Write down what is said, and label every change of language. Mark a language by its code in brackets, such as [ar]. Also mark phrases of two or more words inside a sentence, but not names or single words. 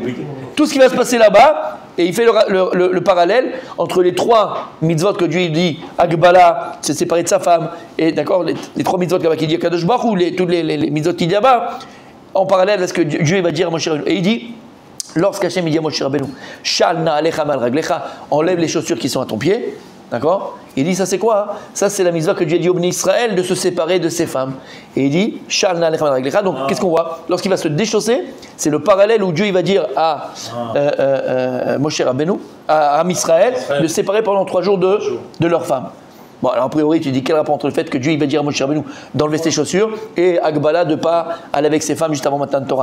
[fr] Tout ce qui va se passer là-bas, et il fait le parallèle entre les 3 mitzvot que Dieu dit, Agbala, c'est séparé de sa femme, et d'accord, les 3 mitzvot qu'il dit Kadosh Baruch Hu, toutes les mitzvot qu'il dit là-bas, en parallèle à ce que Dieu va dire à Moshe Rabbeinu. Et il dit, lorsqu'Hachem il dit à Moshe Rabbeinu, [he] של נעליך מעל רגליך, [fr] enlève les chaussures qui sont à ton pied, d'accord? Il dit, ça c'est quoi? Ça c'est la mitzvah que Dieu a dit au Bnei Israël de se séparer de ses femmes. Et il dit, [he] של נעליך מעל רגליך. [fr] Donc qu'est-ce qu'on voit? Lorsqu'il va se déchausser, c'est le parallèle où Dieu il va dire à Moshe Rabbeinu, à Israël, de se séparer pendant 3 jours de leur femme. Bon, alors a priori, tu dis quel rapport entre le fait que Dieu il va dire à Moshe Rabbeinu d'enlever ses chaussures et Agbala de ne pas aller avec ses femmes juste avant Matan Torah.